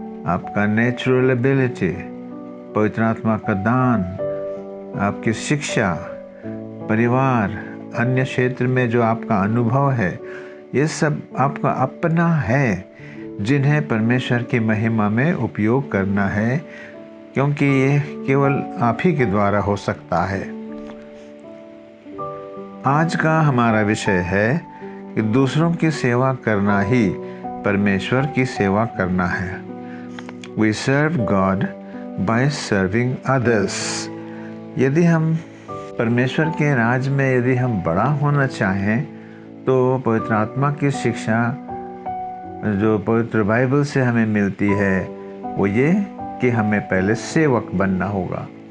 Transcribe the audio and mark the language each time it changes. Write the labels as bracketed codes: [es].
[hi] आपका natural ability, पवित्र आत्मा का दान, आपकी शिक्षा, परिवार, अन्य क्षेत्र में जो आपका अनुभव है, ये सब आपका अपना है जिन्हें परमेश्वर की महिमा में उपयोग करना है, क्योंकि ये केवल आप ही के द्वारा हो सकता है। आज का हमारा विषय है कि दूसरों की सेवा करना ही परमेश्वर की सेवा करना है। [en] We serve God by serving others। [hi] यदि हम परमेश्वर के राज में यदि हम बड़ा होना चाहें तो पवित्र आत्मा की शिक्षा जो पवित्र बाइबल से हमें मिलती है वो ये कि हमें पहले सेवक बनना होगा।